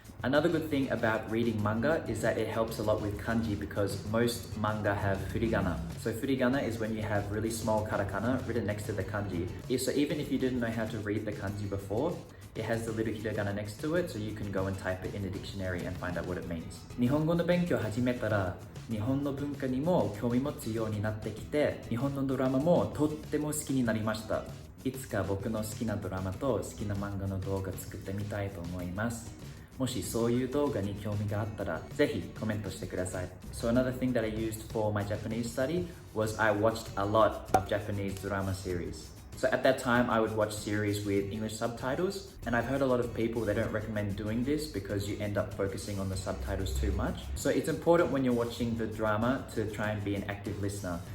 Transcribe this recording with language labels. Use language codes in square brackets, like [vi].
[en] Another good thing about reading manga is that it helps a lot with kanji because most manga have furigana. So furigana is when you have really small katakana written next to the kanji. So even if you didn't know how to read the kanji before, it has the little hiragana next to it, so you can go and type it in a dictionary and find out what it means. [ja] 日本語の勉強を始めたら、日本の文化にも興味持つようになってきて、日本のドラマもとっても好きになりました。いつか僕の好きなドラマと好きな漫画の動画作ってみたいと思います。もしそういう動画に興味があったら、ぜひコメントしてください。 [en] So another thing that I used for my Japanese study was I watched a lot of Japanese drama series. So at that time, I would watch series with English subtitles, and I've heard a lot of people, they don't recommend doing this because you end up focusing on the subtitles too much. So it's important when you're watching the drama to try and be an active listener.